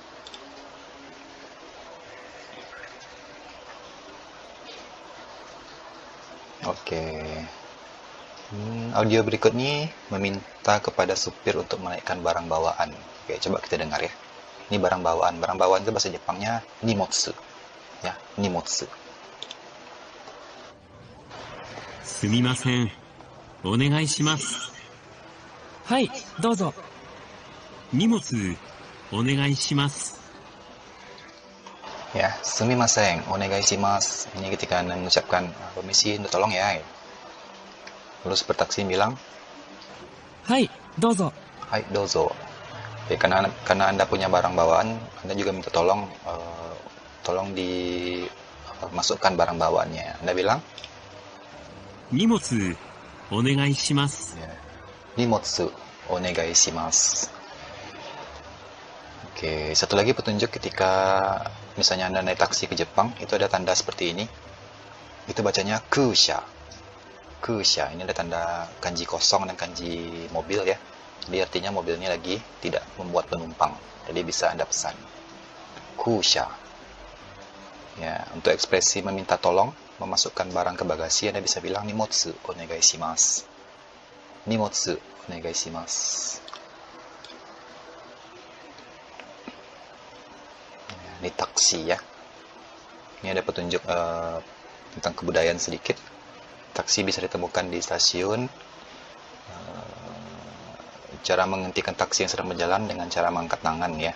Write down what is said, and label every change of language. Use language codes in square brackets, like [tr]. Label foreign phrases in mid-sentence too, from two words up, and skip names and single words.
[id] Oke. Audio berikut ini meminta kepada supir untuk menaikkan barang bawaan. Oke, coba kita dengar ya. Ini barang bawaan. Barang bawaan itu bahasa Jepangnya nimotsu. Ya, nimotsu. [ja] すみません。お願いします。はい、どうぞ。荷物、お願いします。 Ya, すみません、お願いします. [id] Ini ketika Anda mengucapkan permisi, untuk tolong ya. Lalu supir taksi bilang, [ja] はい、どうぞ。はいどうぞ. [id] Ya, karena Anda punya barang bawaan, Anda juga minta tolong tolong dimasukkan barang bawaannya. Anda bilang, [ja] 荷物、お願いします。 ya, 荷物、お願いします. [id] Oke, satu lagi petunjuk ketika misalnya Anda naik taksi ke Jepang, itu ada tanda seperti ini. Itu bacanya kusha. Kusha, ini ada tanda kanji kosong dan kanji mobil ya. Jadi artinya mobilnya lagi tidak membuat penumpang. Jadi bisa Anda pesan. Kusha. Ya, untuk ekspresi meminta tolong, memasukkan barang ke bagasi, Anda bisa bilang [ja] 荷物お願いします. 荷物お願いします. [id] Ini taksi ya. Ini ada petunjuk tentang kebudayaan sedikit. Taksi bisa ditemukan di stasiun. Cara menghentikan taksi yang sedang berjalan dengan cara mengangkat tangan ya.